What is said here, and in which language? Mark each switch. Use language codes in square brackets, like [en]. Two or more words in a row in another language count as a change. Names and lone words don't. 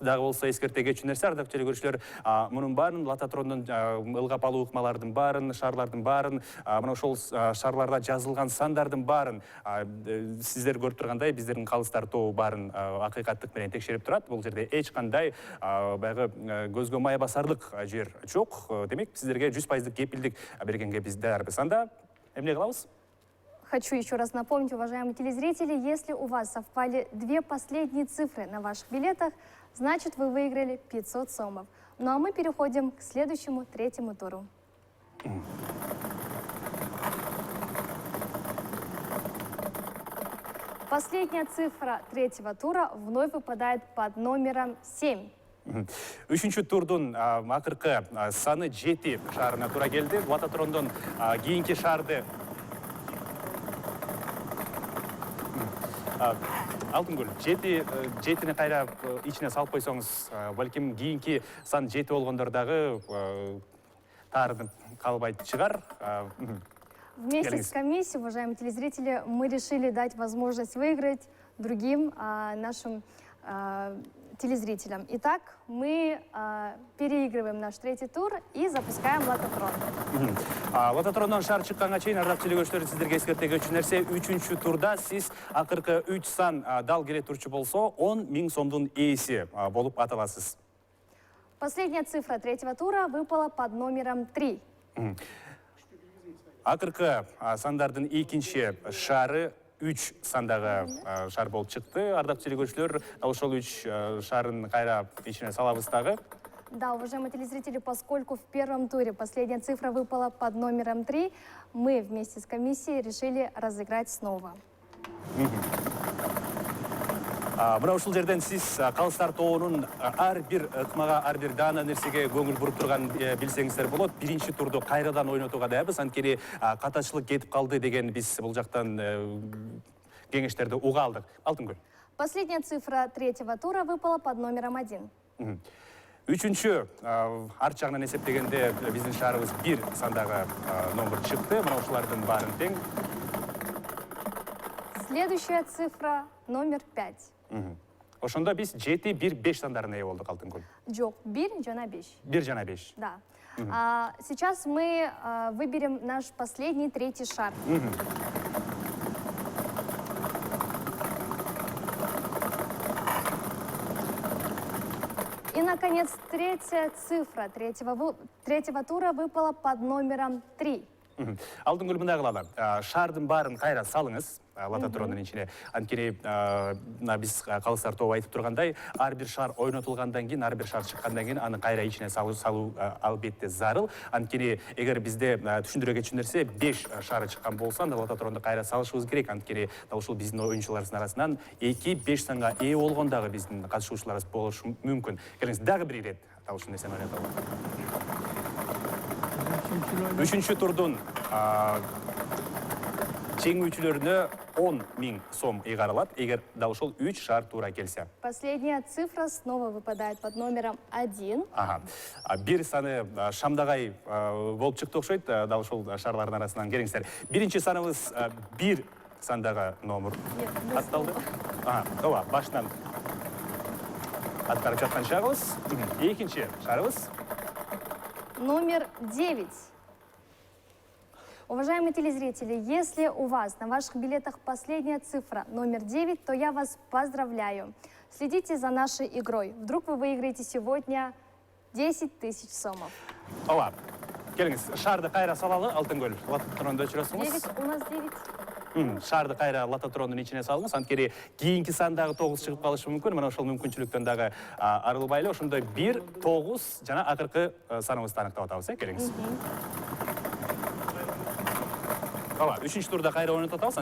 [ky] Дагы болсо эскерте кетчү нерсе, ардактуу телегөрүүчүлөр, мунун баарын лототрондун ылгап алуу ыкмалардын баарын, шарлардын баарын, мына ошол шарларда жазылган сандардын баарын сиздер көрүп тургандай биздердин калыстар тобу баарын акыйкаттык менен текшерип турат. Бул жерде эч кандай баягы көзгө мая басарлык жер жок. Демек, сиздерге 100% кепилдик бергенге биз даярбыз. Анда эмне кылабыз? [ru] Хочу еще раз напомнить, уважаемые телезрители, если у вас совпали 2 последние цифры на ваших билетах, значит вы выиграли 500 сомов. Ну а мы переходим к следующему, третьему туру. Последняя цифра третьего тура вновь выпадает под номером 7. [ky] Үчүнчү турдун акыркы саны 7 шарына туура келди. Лототрондон кийинки шарды Алтынгүл, 7-ни кайра ичине салып койсоңуз, балким кийинки сан 7 болгондор дагы таарынып калбайт чыгар. [ru] Вместе с комиссией, уважаемые телезрители, мы решили дать возможность выиграть другим нашим телезрителям. Итак, мы переигрываем наш третий тур и запускаем лототрон. [ky] Лототрондон шар чыкканга чейин ардактуу телекөрүүчүлөр сиздерге эскертеги өчүн нерсе, 3-чү турда сиз акыркы 3 сан дал келе турчу болсо 10 000 сомдун ээси болуп аталасыз. [ru] Последняя цифра третьего тура выпала под номером 3. [ky] Акыркы сандардын экинчи шары 3 сандагы шар болуп чыкты. Ардактуу телекөрүүчүлөр, ошол 3 шарын кайра ичине салабыз дагы. [ru] Да, уважаемые телезрители, поскольку в первом туре последняя цифра выпала под номером 3, мы вместе с комиссией решили разыграть снова. [ky] Мына ушул жерден сиз калыстар тобунун ар бир ыкмага, ар бир даана нерсеге көңүл буруп турган билсеңиздер болот. Биринчи турду кайрадан ойнотууга дайбыз. Анткени катачылык кетип калды деген биз бул жактан кеңештерди уга алдык. Алтынгүл. [ru] Последняя цифра третьего тура выпала под номером 1. [ky] Үчүнчү арт жагынан эсептегенде биздин шаарыбыз 1 сандагы номер чыкты. Мына ушулардын баарын тең. [ru] Следующая цифра номер 5. [ky] Ошондо биз 7-1-5 сандарына ээ болдук, Алтынгүл. Жок, 1 жана 5. 1 жана 5. [ru] Да. Сейчас мы выберем наш последний третий шар. И, наконец, третья цифра третьего тура выпала под номером 3. [ky] Алтынгүл, мындай кылалы. Шардын баарын кайра салыңыз лототрондун ичине. Анткени биз калыстар тобу айтып тургандай, ар бир шар ойнотулгандан кийин, ар бир шар чыккандан кийин аны кайра ичине салуу албетте зарыл. Анткени эгер бизде түшүндүрө кетчү нерсе 5 шары чыккан болсо, анда лототронду кайра салышыбыз керек. Анткени дал ушул биздин оюнчуларыбыздын арасынан 2-5 санга ээ болгон дагы биздин катышуучуларыбыз болушу мүмкүн. Келиңиз, дагы бир ирет дал ушул нерсени ойнотолу. Үчүнчү турдун жеңүүчүлөрүнө 10 000 сом ыйгарылат, эгер дал ушул 3 шар туура келсе. [ru] Последняя цифра снова выпадает под номером 1. [ky] Бир саны шамдагай болуп чыкты окшойт, дал ушул шарлардын арасынан. Келиңиздер. Биринчи саныбыз 1 сандагы номер атталды. Ооба, башынан аткарып жаткан шагыбыз. Экинчи шарыбыз номер 9. [ru] Уважаемые телезрители, если у вас на ваших билетах последняя цифра номер 9, то я вас поздравляю. Следите за нашей игрой. Вдруг вы выиграете сегодня 10 000 сомов. [ky] Ооба, келиңиз, шарды кайра салалы, Алтынгүл. Лототронду өчүрөсүңүз. 9, [ru] у нас 9. [ky] Шарды кайра лототрондун ичине салыңыз. Анткени кийинки сандагы 9 чыгып калышы мүмкүн. Мына ошол мүмкүнчүлүктөн дагы арылбайлы. Ошондо 1, 9 жана акыркы саныбызды аныктап атабыз, келиңиз. Ооба, 3-чү турда кайра ойнотуп атабыз.